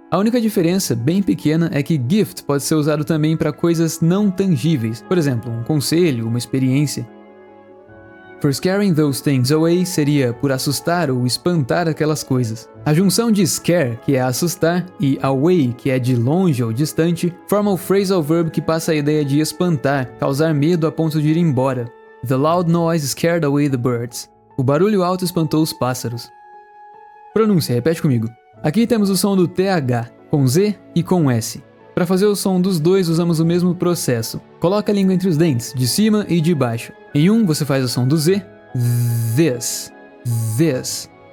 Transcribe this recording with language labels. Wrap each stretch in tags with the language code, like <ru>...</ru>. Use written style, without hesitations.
<pt>A única diferença, bem pequena, é que gift pode ser usado também para coisas não tangíveis, por exemplo, um conselho, uma experiência.</pt> <en>For scaring those things away</en> <pt>seria por assustar ou espantar aquelas coisas. A junção de scare, que é assustar, e away, que é de longe ou distante, forma o phrasal verb que passa a ideia de espantar, causar medo a ponto de ir embora.</pt> <en>The loud noise scared away the birds.</en> <pt>O barulho alto espantou os pássaros. Pronúncia, repete comigo. Aqui temos o som do TH, com Z e com S. Para fazer o som dos dois usamos o mesmo processo. Coloca a língua entre os dentes, de cima e de baixo. Em um você faz o som do Z, this, this.</pt>